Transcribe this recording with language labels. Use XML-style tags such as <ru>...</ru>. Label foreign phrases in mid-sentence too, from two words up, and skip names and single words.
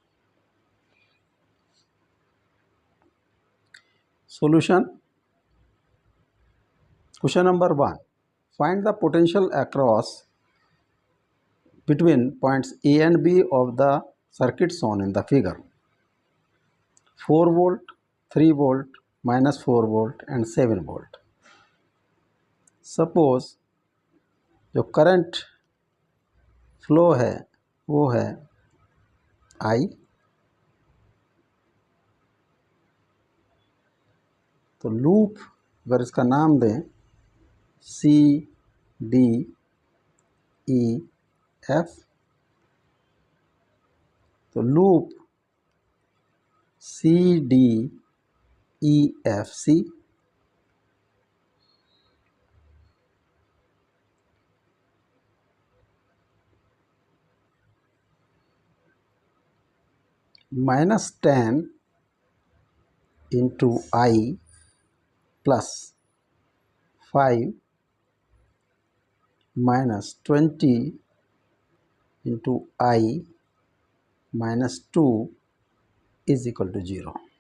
<en>Solution. Question number 1. Find the potential across between points A and B of the circuit shown in the figure. 4 volt, 3 volt, -4 volt and 7 volt.</en> <hi>Suppose जो</hi> <en>current flow</en> <hi>है वो है I, तो लूप अगर इसका नाम दें C D E F, तो लूप C D E F C</hi> <en>-10 into I plus 5 minus 20 into I minus 2 is equal to 0,</en>